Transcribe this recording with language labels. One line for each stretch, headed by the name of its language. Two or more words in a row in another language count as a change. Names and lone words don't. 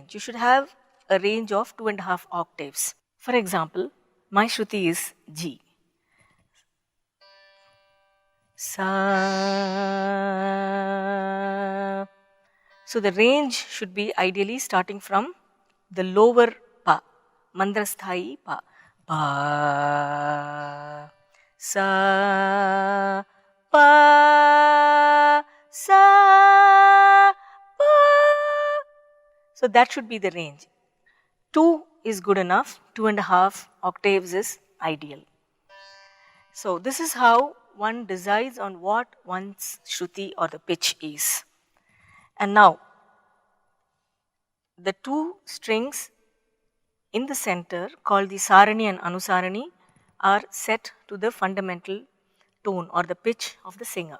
English: You should have a range of 2.5 octaves. For example, my Shruti is G. Sa. So the range should be ideally starting from the lower pa, mandrasthai pa. Pa, sa, pa, sa, pa. So that should be the range. 2 is good enough, 2.5 octaves is ideal. So this is how one decides on what one's Shruti or the pitch is. And now, the 2 strings in the center called the Sarani and Anusarani are set to the fundamental tone or the pitch of the singer.